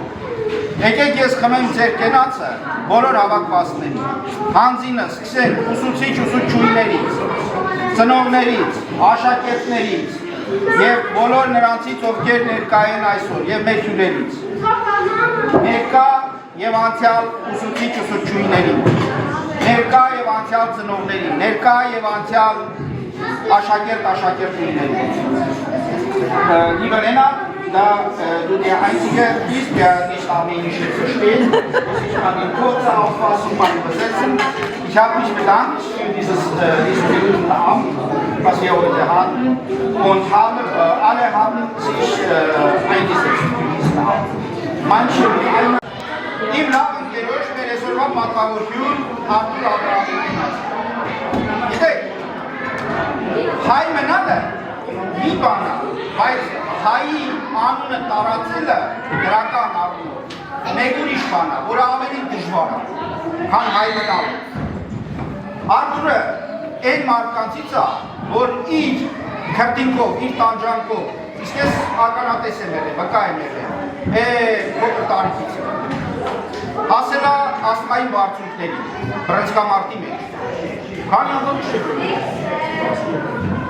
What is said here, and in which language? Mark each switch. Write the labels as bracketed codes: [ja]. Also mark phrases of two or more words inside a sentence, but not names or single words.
[hy] Եկեք ես խմեմ ձեր կենացը բոլոր հավաքվածների, հանձինը սկսենք ուսուցիչ-ուսուցչուհիներից, ծնողներից, աշակերտներից և բոլոր նրանցից, ովքեր ներկա են այսօր և մեր հյուրերից, ներկա և անցյալ ուսուցիչ-ուսուցչուհիներին, ներկա և անցյալ ծնողներին, ներկա և անցյալ աշակերտ-աշակերտուհիներին։ [de] Lieber Lennart, da du dir einzige bist, der nicht Armenisch versteht, muss ich eine kurze Auffassung mal übersetzen. Ich habe mich bedankt für diesen berühmten Abend, was wir heute hatten, und alle haben sich eingesetzt für diesen Abend. Manche wie einer im Namen der Röschmeresorwa Matavurkür Artur Abraham. [hy] Հայ մնալը մի բան է, բայց հայի անունը տարածելը դրական առումով մեկ ուրիշ բան է, որը ավելի դժվար է, քան հայ մնալը։ Արթուրը այն մարդկանցից է, որ իր քրտինքով, իր տանջանքով, իսկ ես ականատես եմ եղել, վկա եմ եղել, փոքր տարիքից հասել է աստղային բարձունքների, բռնցքամարտի մեջ։ Քանի անգամ չեմ